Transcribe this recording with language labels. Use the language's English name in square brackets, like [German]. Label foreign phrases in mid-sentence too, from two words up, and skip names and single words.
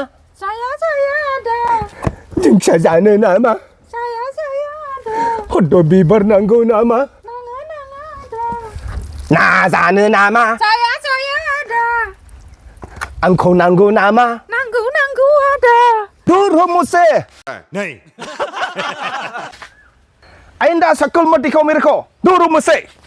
[Bodo] जाया जाया आदा दिंखिया जानो नामा जाया जाया आदा हद बिबार नांगौ नामा नाङा नाङा आदा ना जानो नामा जाया जाया आदा आंखौ नांगौ नामा नांगौ नांगौ आदा [Hindi] दूर हो मुझसे नहीं आइंदा शक्ल मत दिखाओ मेरे को दूर हो मुझसे